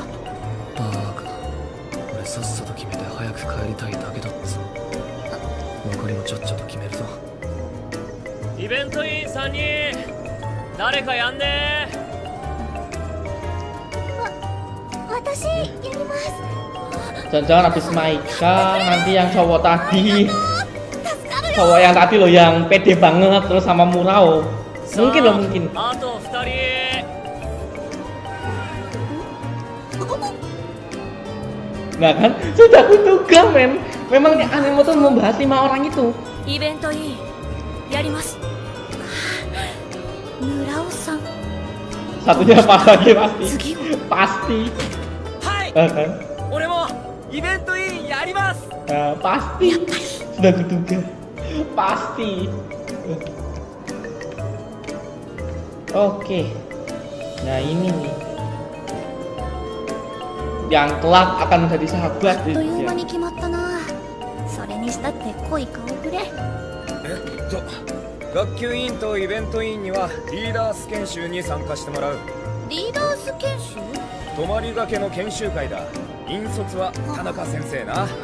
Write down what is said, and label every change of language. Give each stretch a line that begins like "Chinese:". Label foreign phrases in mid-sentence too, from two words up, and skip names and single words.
Japanese: バーカ俺さっさと決めて早く帰りたいだけだっつ残りもちゃっちゃと決めるぞイベント員3人誰かやんね私やります。
Indonesian: Jangan-jangan habis Maika nanti yang cowok tadi.
Japanese: 助かるよ。
Indonesian: Cowok yang tadi loh yang pede banget terus sama Murao. Mungkin loh mungkin.
Japanese: あと2人
Indonesian: Nah kan, sudah kuduga men. Memang nih anime tuh membahas 5 orang itu.
Japanese: イベントいいやります。村尾さん
Indonesian: Satunya pas lagi pasti.
Japanese: 次は
Indonesian: Pasti.
Japanese: はい
Indonesian: Kan?
Japanese: 俺もイベントインやります。
Indonesian: Pasti. Sudah kuduga. Pasti. Oke. Nah ini nih. Yang kelak akan menjadi
Japanese: あ
Indonesian: sahabat
Japanese: っという間
Indonesian: ya.
Japanese: に決まったな。それにしたって濃い顔ぶれ。学級委員とイベント委員にはリーダース研修に参加してもらう。リーダース研修？泊まりがけの研修会だ。引率は田中先生な。